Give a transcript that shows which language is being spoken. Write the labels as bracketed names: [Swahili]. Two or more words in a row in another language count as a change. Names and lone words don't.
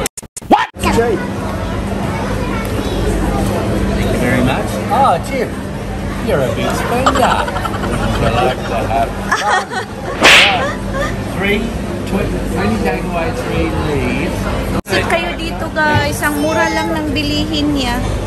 [English] What? Cheap. Thank you very much. Oh, Jim, you're a big spender. You like to have fun. Right. Only take away 3 leaves. [Filipino] Visit kayo dito guys. Ang mura lang ng bilihin niya.